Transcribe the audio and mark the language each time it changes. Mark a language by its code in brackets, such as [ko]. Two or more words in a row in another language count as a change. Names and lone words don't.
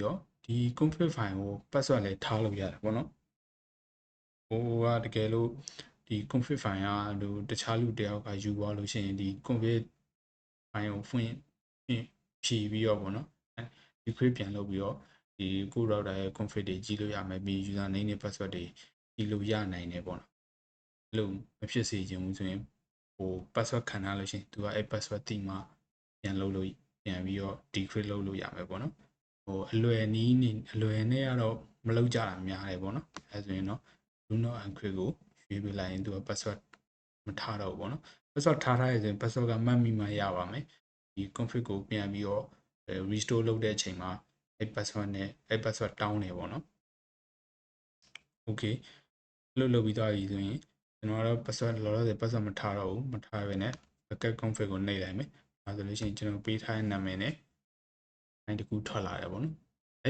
[my] တော့ဒီ [en] config file [my] ကို password လည်းထားလို့ရတယ်ပေါ့နော်ဟိုကတကယ်လို့ဒီ [en] config file [my] ကလို့တခြားလူတယောက်ကယူသွားလို့ရှိရင်ဒီ [en] config file [my] ကိုဖွင့်ဖြည့်ပြီးတော့ပေါ့နော်ဒီ create ပြန်လုပ်ပြီးတော့ဒီကို router ရဲ့ config တွေကြည့်လို့ရမယ်ပြီး [en] user name [my] နဲ့ password တွေကြည့်လို့ရနိုင်တယ်ပေါ့နော်အဲ့လိုမဖြစ်စေချင်ဘူးဆိုရင်ဟို password ခံထားလို့ရှိရင်သူကအဲ့ password တိမှပြန်လုပ်လို့ ပြန်ပြီးတော့ decrypt လုပ်လို့ရမယ်ပေါ့နော်ဟိုအလွယ်နည်းနဲ့အလွယ်နဲ့ကတော့မလုပ်ကြတာများတယ်ပေါ့နော်အဲဆိုရင်တော့ [en] do not encrypt [my] ကိုရွေးပြလိုက်ရင်သူက password မထားတော့ဘူးပေါ့နော် password ထားထားရရင် password ကမှတ်မိမှရပါမယ်ဒီ config ကိုပြန်ပြီးတော့ restore လုပ်တဲ့အချိန်မှာအဲ့ password နဲ့အဲ့ password တောင်းတယ်ပေါ့နော် okay လုပ်ပြီးသွားပြီဆိုရင်ကျွန်တော်ကတော့ password လောလောဆယ် password မထားတော့ဘူးမထားဘဲနဲ့ [en] backup config [my] ကိုနှိပ်လိုက်မယ်ဒါဆိုလို့ရှိရင်ကျွန်တော်ပေးထားတဲ့နာမည်နဲ့ file တစ်ခုထွက်လာတယ်ပေါ့နော်အဲ့